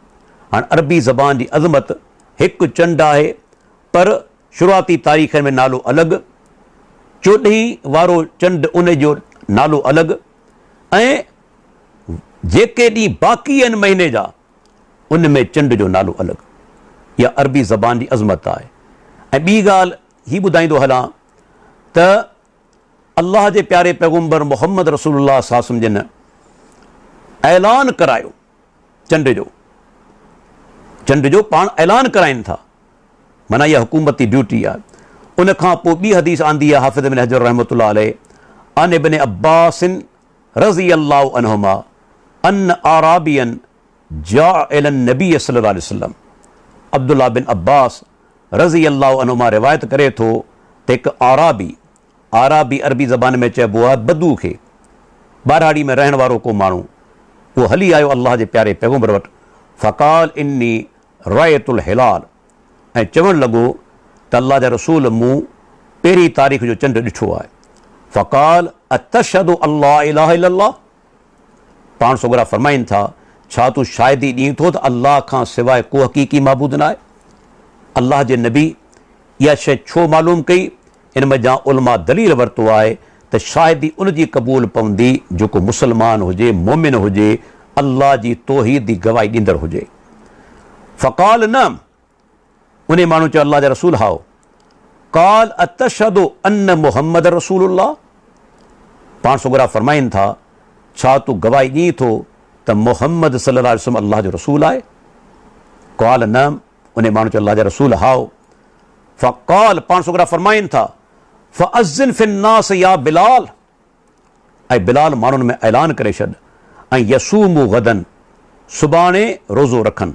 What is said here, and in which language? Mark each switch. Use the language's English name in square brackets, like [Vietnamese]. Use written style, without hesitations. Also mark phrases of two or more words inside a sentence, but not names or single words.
[Sindhi] हाणे अरबी ज़बान जी अज़मत, हिकु चंड आहे पर शुरूआती तारीख़ में नालो अलॻि, 14 वारो चंड उन जो नालो अलॻि, ऐं जेके ॾींहं बाक़ी आहिनि महीने जा उन में चंड जो नालो अलॻि। इहा अरबी ज़बान जी अज़मत आहे। ऐं ॿी ॻाल्हि हीअ ॿुधाईंदो हलां त अल्लाह जे प्यारे पैगम्बर मुहम्मद रसूलुल्लाह [Arabic] صلى الله عليه وسلم [Sindhi] जिन ऐलान करायो चंड जो चंड जो पाण ऐलान कराइनि था, माना इहा हुकूमती ड्यूटी आहे। उन खां पोइ ॿी हदीस आंदी आहे हाफ़िज़ इब्न हजर [Arabic] رحمة الله عليه عن ابن عباس رضي الله عنهما عن أعرابيا جاء إلى النبي صلى الله عليه وسلم. [Sindhi] अब्दुल्लाह बिन अब्बास [Arabic] رضي الله عنهما [Sindhi] रिवायत करे थो त हिकु आराबी अरबी ज़बान में चइबो आहे बदू खे, ॿारहाड़ी में रहण वारो को माण्हू, उहो हली आयो अल्लाह जे प्यारे पैगम्बर वटि। [Arabic] فقال إني رأيت الهلال, [Sindhi] ऐं चवणु लॻो त अल्लाह जा रसूल मूं पहिरीं तारीख़ जो चंडु ॾिठो आहे। [Arabic] فقال أتشهد أن لا إله إلا الله, [Sindhi] पाण सोगरा फरमाइनि था छा तूं शायदि ॾीं थो त अल्लाह खां सवाइ को हक़ीक़ी माबूद न आहे। अल्लाह जे नबी इहा शइ छो मालूम कई, इन मज़ा उलमा दलील वरितो आहे त शायदि उन जी क़बूल पवंदी जेको मुस्लमान हुजे, मोमिन हुजे, अल्लाह जी तौहीद जी गवाही ॾींदड़ हुजे। फ़क़ाल न, उन माण्हू चयो अल्लाह जा रसूल हाओ। [Arabic] قال أتشهد أن محمد رسول الله, [Sindhi] पाण सोगरा फरमाइनि था छा तूं गवाही ॾीं थो त मुहम्मद [Arabic] صلى الله عليه وسلم [Sindhi] अल्लाह जो रसूल आहे। क़ाल न, उन माण्हू चयो अल्लाह जा रसूल हाओ। फ़क़ाल, पाण सोगरा फरमाइनि था [Arabic] فأذن في الناس يا بلال, [Sindhi] ऐं बिलाल माण्हुनि में ऐलान करे छॾ, ऐं [Arabic] يصوموا غدا, [Sindhi] सुभाणे रोज़ो रखनि।